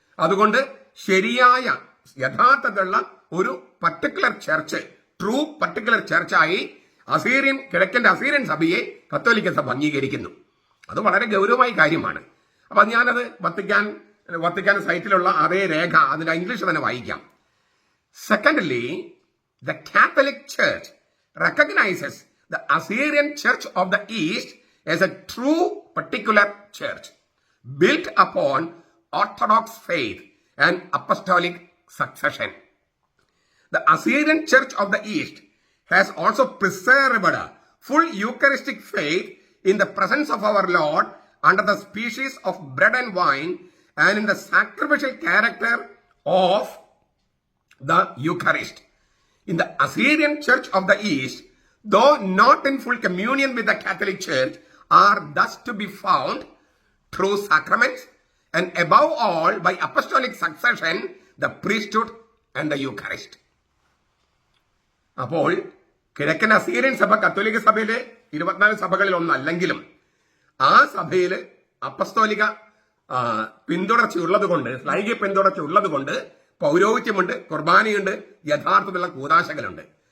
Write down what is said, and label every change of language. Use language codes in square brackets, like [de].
[ml] അതുകൊണ്ട് ശരിയായ യഥാർത്ഥത്തിലുള്ള ഒരു particular church, true particular ചർച്ചായി കിഴക്കന്റെ Assyrian സഭയെ കത്തോലിക്ക സഭ അംഗീകരിക്കുന്നു. അത് വളരെ ഗൗരവമായ കാര്യമാണ്. അപ്പൊ ഞാനത് വത്തിക്കാൻ സൈറ്റിലുള്ള അതേ രേഖ അതിന്റെ ഇംഗ്ലീഷ് തന്നെ വായിക്കാം. [en] Secondly, the Catholic Church recognizes the Assyrian Church of the East as a true particular church built upon Orthodox faith and apostolic succession. The Assyrian Church of the East has also preserved a full Eucharistic faith in the presence of our Lord under the species of bread and wine and in the sacrificial character of the Eucharist. In the Assyrian Church of the East, though not in full communion with the Catholic Church, are thus to be found through sacraments and above all by apostolic succession, the priesthood and the Eucharist. [ml] അപ്പോൾ കിഴക്കൻ Assyrian സഭ കത്തോലിക്ക സഭയിലെ 24 സഭകളിൽ ഒന്നല്ലെങ്കിലും ആ സഭയിൽ അപ്പസ്തോലിക പിന്തുടർച്ച ഉള്ളതുകൊണ്ട്, ശ്ലൈഹിക പിന്തുടർച്ച ഉള്ളതുകൊണ്ട് പൗരോഹിത്യമുണ്ട്, കുർബാനയുണ്ട്, യഥാർത്ഥത്തിലുള്ള കൂദാശകളുണ്ട്.